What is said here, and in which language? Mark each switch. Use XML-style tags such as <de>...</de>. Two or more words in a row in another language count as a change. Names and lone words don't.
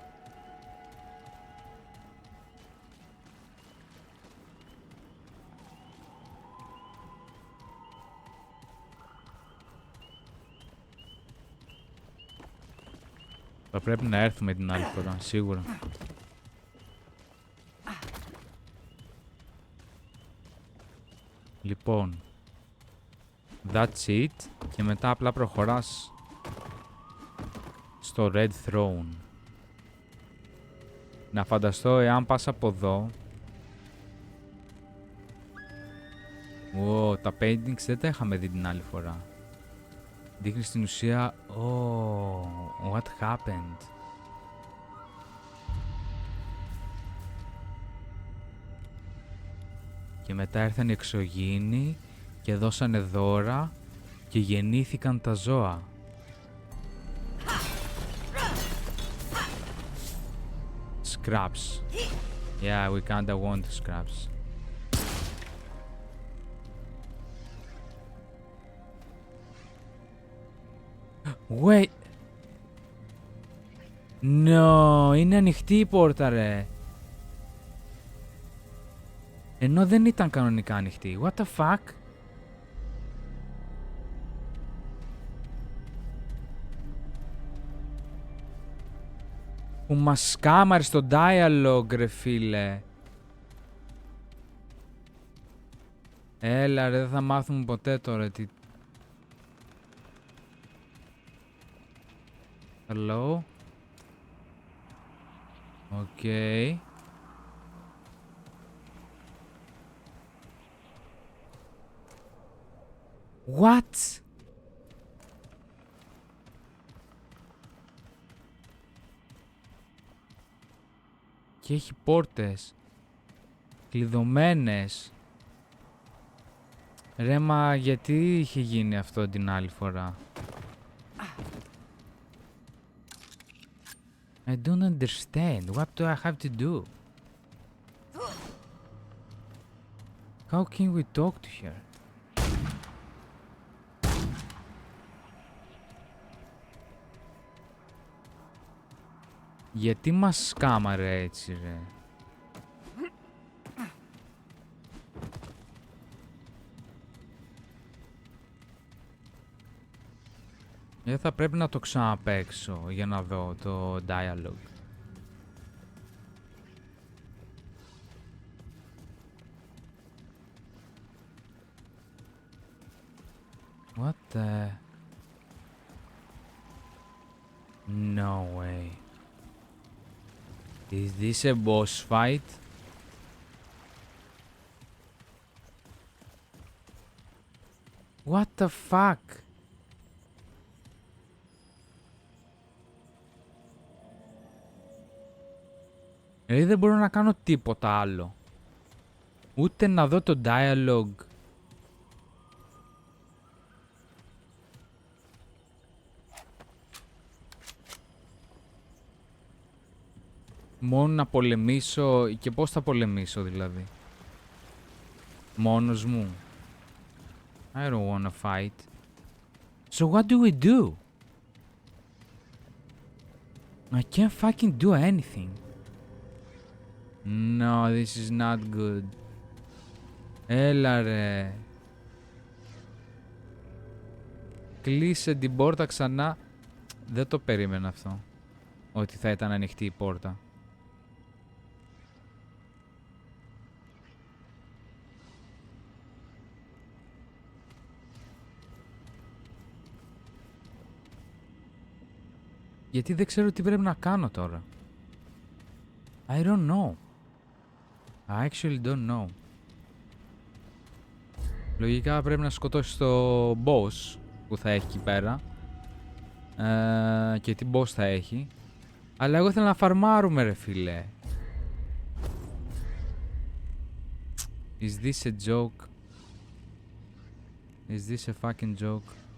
<el>Θα πρέπει να έρθουμε την άλλη φορά, σίγουρα. Λοιπόν,</el> <en>that's it.</en> <el>Και μετά απλά προχωράς στο Red Throne. Να φανταστώ εάν πας από εδώ. Τα paintings δεν τα είχαμε δει την άλλη φορά. Δείχνει στην ουσία...</el> <en>what happened?</en> <el>Και μετά ήρθαν οι εξωγήινοι και δώσανε δώρα και γεννήθηκαν τα ζώα.</el> <en>Scraps. Yeah, we kinda want scraps. Wait. No,</en> <el>είναι ανοιχτή η πόρτα, ρε. Ενώ δεν ήταν κανονικά ανοιχτή.</el> <en>What the fuck?</en> <el>Που μας σκάμαρε στο dialogue, ρε φίλε. Έλα ρε, δεν θα μάθουμε ποτέ τώρα τι...</el> <en>Hello? Okay. What?</en> <el>Και έχει πόρτες κλειδωμένες. Ρε μα γιατί είχε γίνει αυτό την άλλη φορά?</el> <en>I don't understand. What do I have to do? How can we talk to her?</en> <el>Γιατί μας σκάμαρε έτσι, ρε? Θα πρέπει να το ξαναπαίξω για να δω το dialogue.</el> <en>What the... No way. Is this a boss fight? What the fuck?</en> <el>Δεν μπορώ να κάνω τίποτα άλλο. Ούτε να δω το dialogue. Μόνο να πολεμήσω. Και πώς θα πολεμήσω δηλαδή? Μόνος μου.</el> <en>I don't wanna fight. So what do we do? I can't fucking do anything. No, this is not good.</en> <el>Έλα ρε. Κλείσε την πόρτα ξανά. Δεν το περίμενα αυτό. Ότι θα ήταν ανοιχτή η πόρτα. Γιατί δεν ξέρω τι πρέπει να κάνω τώρα.</el> <en>I don't know. I actually don't know.</en> <el>Λογικά πρέπει να σκοτώσει το boss που θα έχει εκεί πέρα. Και τι boss θα έχει. Αλλά εγώ ήθελα να φαρμάρουμε ρε φίλε.</el> <en>Is this a joke? Is this a fucking joke?</en>